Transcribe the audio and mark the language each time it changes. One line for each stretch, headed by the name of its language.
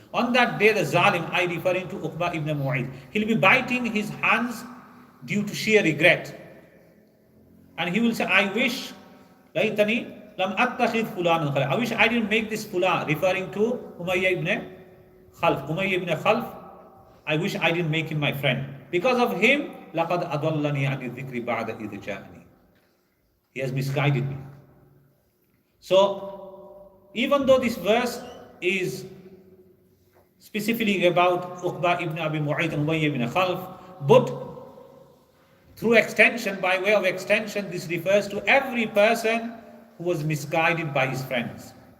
English: On that day, the Zalim, I referring to Uqba ibn Mu'ayt, he'll be biting his hands due to sheer regret. And he will say, I wish,
Arabic: لَيْتَنِي لَمْ أَتَّخِذْ فُلَانًا خَلِيلًا.
English: I wish I didn't make this Fulan, referring to Umayyah ibn Khalf. Umayyah ibn Khalf, I wish I didn't make him my friend. Because of him,
Arabic: لَقَدْ أَضَلَّنِي عَنِ الذِّكْرِ بَعْدَ إِذْ جَاءَنِي.
English: He has misguided me. So, even though this verse is specifically about Uqba ibn Abi Mu'ayt and Umayyah ibn Khalf, but through extension, by way of extension, this refers to every person who was misguided by his friends.